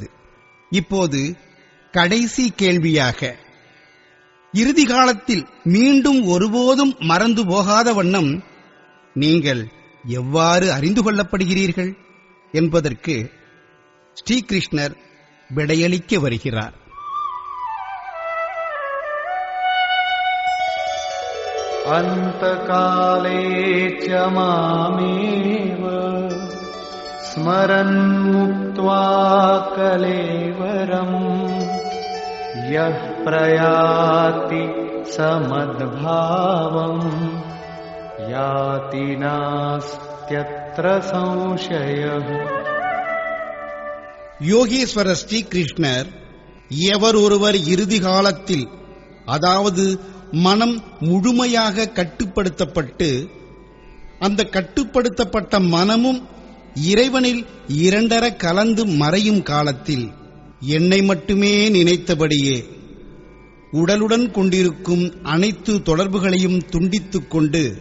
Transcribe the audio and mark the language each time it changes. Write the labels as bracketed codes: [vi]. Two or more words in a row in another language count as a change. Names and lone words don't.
[ta] இப்போது கடைசி கேள்வியாக, இறுதி காலத்தில் மீண்டும் ஒருபோதும் மறந்து போகாத வண்ணம் நீங்கள் எவ்வாறு அறிந்து கொள்ளப்படுகிறீர்கள் என்பதற்கு ஸ்ரீகிருஷ்ணர் விடையளிக்க வருகிறார். [sa] अन्तकाले च मामेव स्मरन् मुक्त्वा कलेवरम् यः प्रयाति समद्भावम् याति नास्त्यत्र संशयः. [ta] யோகேஸ்வரர் ஸ்ரீகிருஷ்ணர் எவர் ஒருவர் இறுதி காலத்தில், அதாவது மனம் முழுமையாக கட்டுப்படுத்தப்பட்டு, அந்த கட்டுப்படுத்தப்பட்ட மனமும் இறைவனில் இரண்டர கலந்து மறையும் காலத்தில் என்னை மட்டுமே நினைத்தபடியே உடலுடன் கொண்டிருக்கும் அனைத்து தொடர்புகளையும் துண்டித்துக் கொண்டு